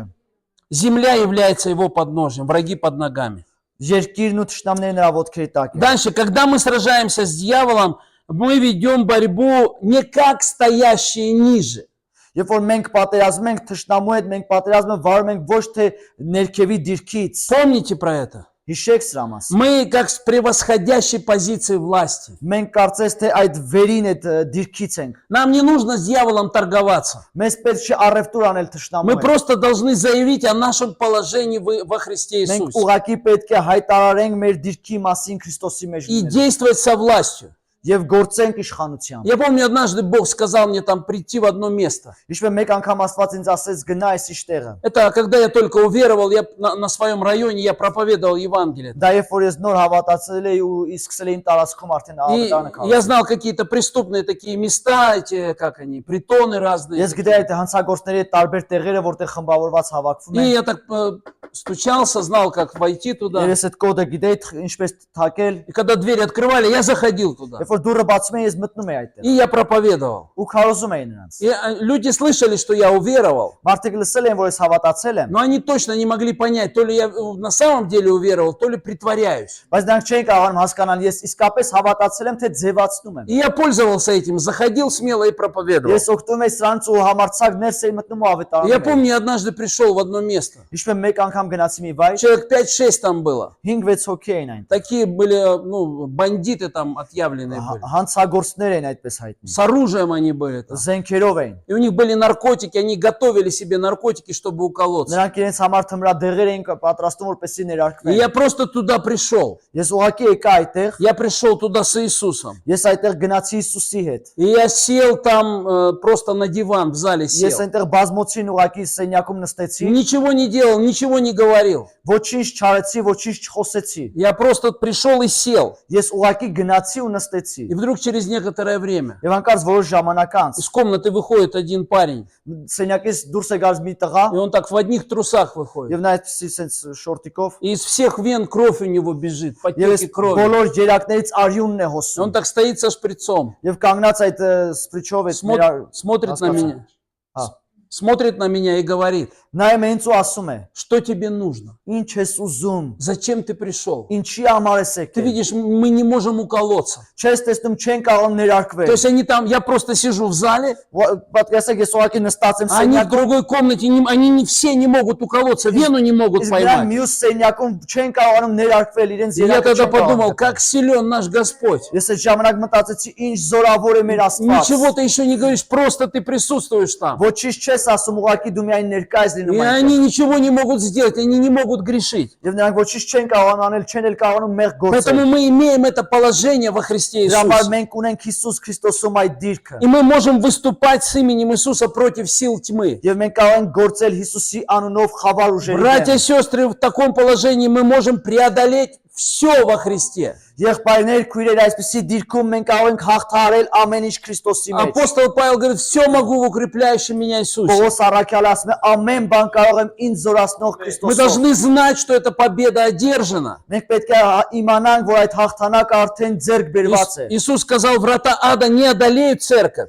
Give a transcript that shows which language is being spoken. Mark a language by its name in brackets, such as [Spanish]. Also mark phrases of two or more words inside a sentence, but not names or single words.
[Russian] Земля является его подножием, враги под ногами. [Armenian] Երկիրն ու թշնամիները նրա ոտքերի տակ են։ [Russian] Дальше, когда мы сражаемся с дьяволом, мы ведем борьбу не как стоящие ниже. [Armenian] Երբ որ մենք պատերազմում ենք թշնամու հետ, մենք պատերազմը վարում ենք ոչ թե ներքևի դիրքից։ [Russian] Помните про это? [Armenian] Հիշեք սրա մասին։ [Russian] Мы как с превосходящей позиции власти. [Armenian] Մենք կարծես թե այդ վերին այդ դիրքից ենք։ [Russian] Нам не нужно с дьяволом торговаться. [Armenian] Մեզ պետք չէ առևտուր անել թշնամու [Russian] Мы [Armenian] հետ։ [Russian] просто должны заявить о нашем положении во Христе [Armenian] Մենք Иисусе ուղղակի պետք է հայտարարենք մեր դիրքի մասին Քրիստոսի մեջ [Russian] и [Armenian] լինել։ [Russian] действовать со властью. [Armenian] եւ գործենք իշխանությամբ։ [Russian] Я помню, однажды Бог сказал мне там прийти в одно место. [Armenian] Ինչպես մեկ անգամ Աստված ինձ ասեց գնա այս իշտեղը։ [Russian] Это когда я только уверовал, я на своем районе я проповедовал Евангелие. [Armenian] Դա երբ որ ես նոր հավատացել էի ու իսկ սկսել եմ տարածքում արդեն [Russian] И [Armenian] ավետարանը [Russian] я знал какие-то преступные такие места, эти, как они, притоны разные. [Armenian] Ես գիտեի այդ հանցագործների այդ տարբեր տեղերը, որտեղ խմբավորված havաքվում [Russian] И [Armenian] են։ [Russian] я так стучался, знал, как войти туда. [Armenian] Ես այդ կոդը գիտեի ինչպես թակել։ [Russian] И когда двери открывали, я заходил туда. [Armenian] Երբ որ դուռը բացում է, ես մտնում եի այդտեղ։ [Russian] И я проповедовал. [Armenian] Ու քարոզում էի նրանց։ [Russian] И люди слышали, что я уверовал, [Armenian] Մարդիկ լսել են, որ ես հավատացել եմ, [Russian] но они точно не могли понять, то ли я на самом деле уверовал, то ли притворяюсь. [Armenian] բայց նրանք չէին կարողանում հասկանալ, ես իսկապես հավատացել եմ, թե ձևացնում եմ։ [Russian] И я пользовался этим, заходил смело и проповедовал. [Armenian] Ես օգտվում եմ սրանց ու համարձակ ներս էի մտնում ու [Russian] Я [Armenian] ավետարանում։ [Russian] помню, я однажды пришел в одно место. [Armenian] Ինչպես մեկ անգամ գնացի մի վայր, [Russian] Человек 5-6 там было. [Armenian] 5-6 հոգի էին այն։ [Russian] Такие были, ну, бандиты там отъявленные были. [Armenian] Հանցագործներ էին այդպես հայտնի։ [Russian] С оружием они были там. [Armenian] Զենքերով էին։ [Russian] И у них были наркотики, они готовили себе наркотики, чтобы уколоться. [Armenian] Նրանք իրենց համար թմրադեղեր էին պատրաստում, որպեսզի [Russian] И [Armenian] ներարկվեն։ [Russian] я просто туда пришел. [Armenian] Ես ուղղակի եկա այդտեղ, [Russian] Я пришел туда с Иисусом. [Armenian] ես այդտեղ гնացի Հիսուսի հետ։ [Russian] И я сел там просто на диван в зале [Armenian] Ես [Russian] сел. [Armenian] այնտեղ բազմոցին ուղղակի սենյակում նստեցի, [Russian] Ничего не делал, ничего не говорил. [Armenian] ոչինչ չարեցի, ոչինչ չխոսեցի։ [Russian] Я просто пришел и сел. [Armenian] Ես ուղղակի գնացի ու նստեցի։ [Russian] И вдруг через некоторое время [Armenian] Եվ անկած որոշ ժամանակ անց [Russian] из комнаты выходит один парень. [Armenian] սենյակից դուրս է գալիս մի տղա, [Russian] И он так в одних трусах выходит. [Armenian] եւ նա այդպեսի sense շորտիկով, [Russian] И из всех вен кровь у него бежит, [Armenian] եւ [Russian] потеки [Armenian] այս [Russian] крови. [Armenian] բոլոր երակներից արյունն է [Russian] И он [Armenian] հոսում։ [Russian] так стоит со шприцом, [Armenian] Եվ կանգնած այդ սպրիչով այդ [Russian] смотрит на меня. [Armenian] Հա։ [Russian] Смотрит на меня и говорит, [Armenian] Նայում է ինձ ու ասում է. [Russian] что тебе нужно? [Armenian] Ինչ ես ուզում։ [Russian] Зачем ты пришел? [Armenian] Ինչի համար ես [Russian] Ты [Armenian] եկել։ [Russian] видишь, мы не можем уколоться. [Armenian] Չես տեսնում չեն կարող [Russian] То [Armenian] ներարկվել։ [Russian] есть они там, я просто сижу в зале, [Armenian] Պատկերացեք ես ուղղակի նստած եմ [Russian] а они в [Armenian] սենյակում, [Russian] другой комнате, они не все не могут уколоться, вену не могут [Armenian] իսկ նրանք [Russian] поймать. [Armenian] մյուս սենյակում չեն կարողանում ներարկվել իրենց [Russian] И я [Armenian] երակը [Russian] тогда [Armenian] չեն [Russian] подумал, [Armenian] կարող։ [Russian] как силен наш Господь. [Armenian] Ես այդ ժամանակ մտածեցի ինչ զորավոր է մեր Աստված։ [Russian] Ничего ты еще не говоришь, просто ты присутствуешь там. [Armenian] Ոչինչ չես ասում, ուղղակի դու միայն ներկա ես [Russian] И [Armenian] լինում [Russian] они [Armenian] այնտեղ։ [Russian] ничего не могут сделать, они не могут грешить. [Armenian] Եվ նրանք ոչինչ չեն կարողանում անել, չեն էլ կարողանում մեղ [Russian] Поэтому [Armenian] գործել։ [Russian] мы имеем это положение во Христе [Armenian] Դրա համար Иисусе. մենք ունենք Հիսուս Քրիստոսում այդ դիրքը։ [Russian] И мы можем выступать с именем Иисуса против сил тьмы. [Armenian] Եվ մենք կարող ենք գործել Հիսուսի անունով խավար ուժերի [Russian] Братья и [Armenian] դեմ։ [Russian] сестры, в таком положении мы можем преодолеть все во Христе. [Armenian] Եղբայրներ, քույրեր, այսպեսի դիրքում մենք կարող ենք հաղթահարել ամեն ինչ Քրիստոսի մեջ։ [Russian] Апостол Павел говорит, все могу в укрепляющем меня Иисусе. [Armenian] Պողոս առաքյալը ասում է ամեն բան կարող եմ ինձ զորացնող [Russian] Мы [Armenian] Քրիստոսով։ [Russian] должны знать, что эта победа одержана. [Armenian] Մենք պետք է իմանանք, որ այդ հաղթանակը արդեն ձեռք բերված է։ [Russian] Иисус сказал, врата ада не одолеют церковь.